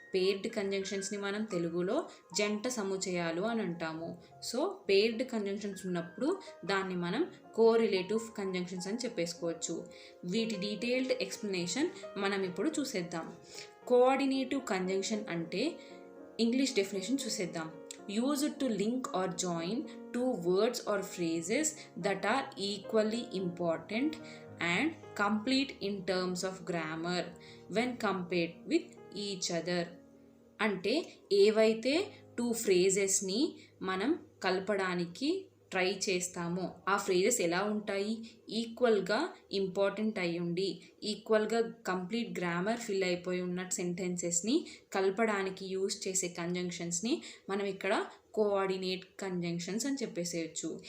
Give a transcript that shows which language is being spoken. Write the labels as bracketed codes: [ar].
[te] Paired కంజంక్షన్స్ని మనం తెలుగులో జంట సముచయాలు అని అంటాము. సో పేర్డ్ కంజంక్షన్స్ ఉన్నప్పుడు దాన్ని మనం కోరిలేటివ్ కంజంక్షన్స్ అని చెప్పేసుకోవచ్చు. వీటి డీటెయిల్డ్ ఎక్స్ప్లెనేషన్ మనం ఇప్పుడు చూసేద్దాం. కోఆర్డినేటివ్ కంజంక్షన్ అంటే ఇంగ్లీష్ డెఫినేషన్ చూసేద్దాం. [en] Used to link or join two words or phrases that are equally important and complete in terms of grammar when compared with each other. [te] అంటే ఏవైతే 2 ఫ్రేజెస్ని మనం కలపడానికి ట్రై చేస్తామో ఆ ఫ్రేజెస్ ఎలా ఉంటాయి, ఈక్వల్గా ఇంపార్టెంట్ అయి ఉండి ఈక్వల్గా కంప్లీట్ గ్రామర్ ఫిల్ అయిపోయి ఉన్న సెంటెన్సెస్ని కలపడానికి యూజ్ చేసే కంజంక్షన్స్ని మనం ఇక్కడ కోఆర్డినేట్ కంజంక్షన్స్ అని చెప్పేసేయచ్చు.